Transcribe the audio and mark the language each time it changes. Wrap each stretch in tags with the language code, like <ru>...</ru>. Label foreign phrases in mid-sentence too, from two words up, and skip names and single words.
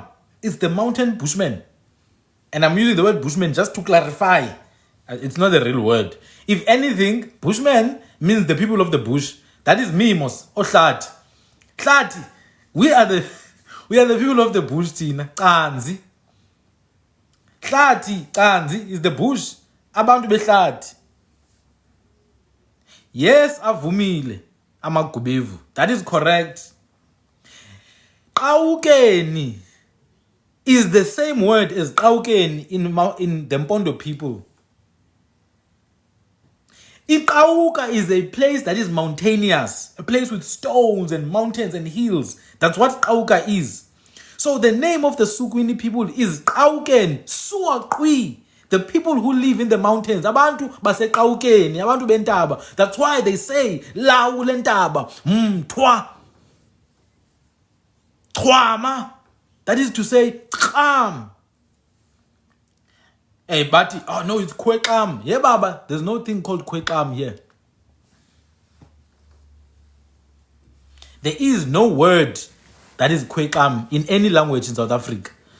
<en>It's the mountain bushman. And I'm using the word bushman just to clarify. It's not a real word. If anything, bushman means the people of the bush. That is me, Mos. Or Hlati. Hlati. We are the people of the bush, Tina. Kanzi. Hlati, Kanzi is the bush.</en> <xh>Abantu behlati. Yes, avumile. Amagubevu.</xh> <en>That is correct. Qaukeni is the same word as Qaukeni in the Mpondo people. Iqauka is a place that is mountainous, a place with stones and mountains and hills. That's what Qauka is. So the name of the Sukwini people is Qauken Suaqui. The people who live in the mountains.</en> <xh>Abantu base Qaukeni, abantu bentaba.</xh> <en>That's why they say Lau lentaba. Twa. Twama. That is to say Qam. Hey, Bati. Oh, no, it's Khwe. Yeah, Baba. There's no thing called Khwe here. There is no word that is Khwe in any language in South Africa.</en>